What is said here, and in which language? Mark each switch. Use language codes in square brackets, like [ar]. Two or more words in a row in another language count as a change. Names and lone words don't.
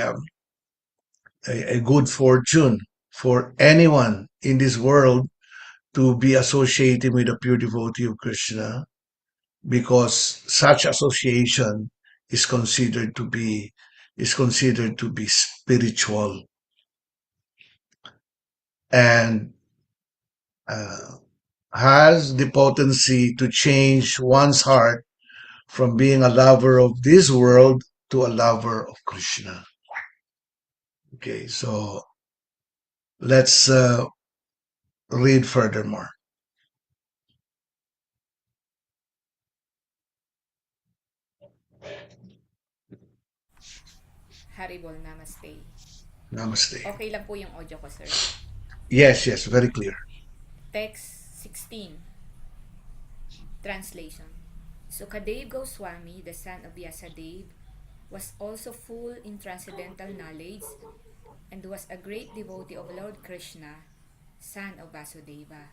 [en] a good fortune for anyone in this world to be associating with a pure devotee of Krishna, because such association is considered to be spiritual, and uh, has the potency to change one's heart from being a lover of this world to a lover of Krishna. Okay, so let's read furthermore. Haribol, namaste. Namaste. [tl] Okay lang po yung audio ko, sir. [en] Yes, yes, very clear. Text 16. Translation. Sukadev Goswami, the son of Vyasadeva, was also full in transcendental knowledge and was a great devotee of Lord Krishna, son of Vasudeva.